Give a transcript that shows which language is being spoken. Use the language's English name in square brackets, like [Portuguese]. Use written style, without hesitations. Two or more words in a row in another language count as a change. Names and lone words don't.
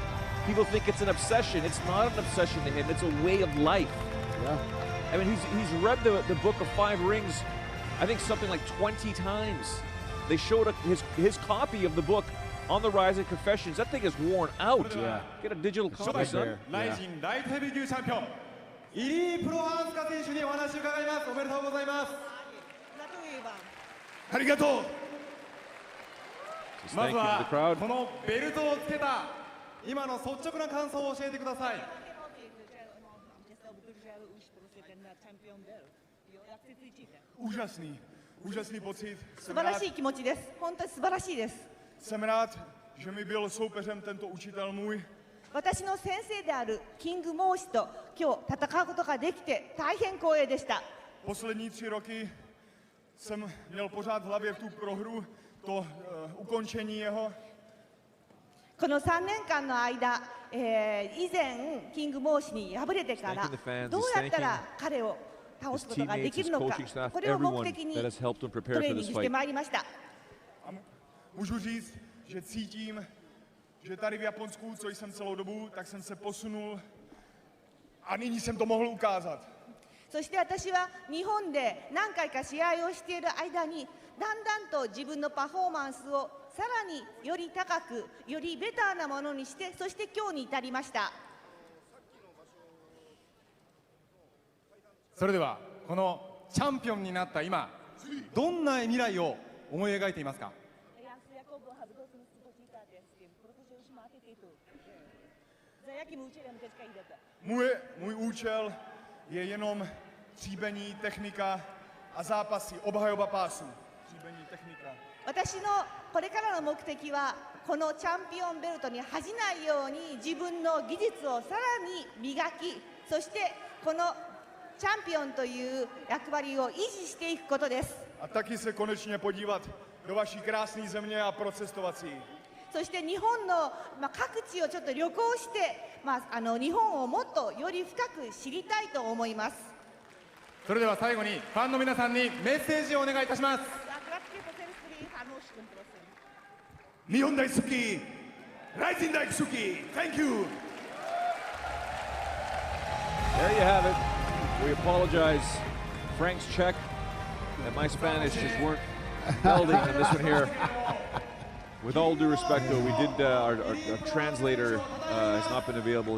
[English] People think it's an obsession. It's not an obsession to him. It's a way of life. Yeah. I mean, he's read the Book of Five Rings, I think something like 20 times. They showed his copy of the book on the RIZIN Confessions. That thing is worn out. Yeah. Get a digital copy, son. [Japanese] RIZIN ライトヘビー級チャンピオン、ジリー・プロハースカ選手にお話を伺います。おめでとうございます。ありがとう。 [English] Just [Japanese] ま [English] thank [Japanese] ず [English] you to [Japanese] は [English] the crowd. [Japanese] このベルトをつけた今の率直な感想を教えてください。 [Czech] Úžasný pocit. [Japanese] 素晴らしい気持ちです。本当に素晴らしいです。 [Czech] Jsem rád, že mi byl soupeřem tento učitel můj. [Japanese] 私の先生であるキングモーシと今日戦うことができて大変光栄でした。 [Czech] Poslední 3 roky jsem měl pořád v hlavě tu prohru, to ukončení jeho. [Japanese] この3年間の間、以前キングモーシに敗れてからどうやったら彼を倒すことができるのか、これを目的にトレーニングしてまいりました。 [Czech] Můžu říct, že cítím, že tady v Japonsku, co jsem celou dobu, tak jsem se posunul a nyní jsem to mohl ukázat. [Japanese] そして私は日本で何回か試合をしている間にだんだんと自分のパフォーマンスをさらにより高く、よりベターなものにして、そして今日に至りました。それではこのチャンピオンになった今、どんな未来を思い描いていますか？ [Czech] Můj účel je jenom tříbení, technika a zápasy, obhajoba pásu. Tříbení, technika. [Japanese] 私のこれからの目的はこのチャンピオンベルトに恥じないように自分の技術をさらに磨き、そしてこのチャンピオンという役割を維持していくことです。 [Czech] A taky se konečně podívat do vaší krásné země a procestovat si. [Japanese] そして日本の、各地をちょっと旅行して、日本をもっとより深く知りたいと思います。それでは最後にファンの皆さんにメッセージをお願いいたします。日本大好き、RIZIN大好き、 [English] Thank you! There you have it. We apologize. Frank's Czech and my Spanish just weren't melding in this one here. With all due respect, though, we did, our translator has not been available.